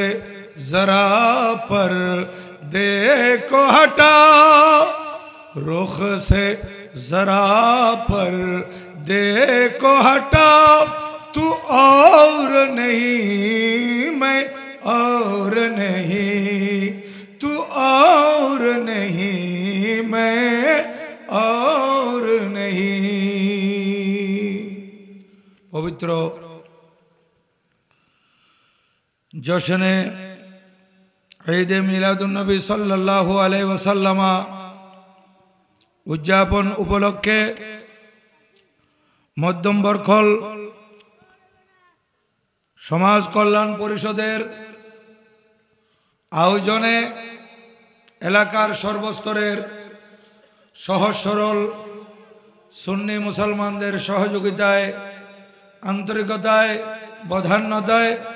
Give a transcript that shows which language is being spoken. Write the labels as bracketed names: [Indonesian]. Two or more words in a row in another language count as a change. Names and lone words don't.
[Urdu] ذرا پر دے کو ہٹا رخ سے ذرا پر دے کو ہٹا تو اور نہیں میں اور نہیں تو اور نہیں میں اور [Bangla] نہیں পবিত্র জশনে ঈদে মিলাদুন নবী [Arabic] صلى الله عليه وسلم [Bangla] উদযাপন উপলক্ষে মধ্যম বরখল সমাজ কল্যাণ পরিষদের আয়োজনে এলাকার সর্বস্তরের সহজ সরল সুন্নি মুসলমানদের সহযোগিতায় আন্তরিকতায় বধান্য দেয়।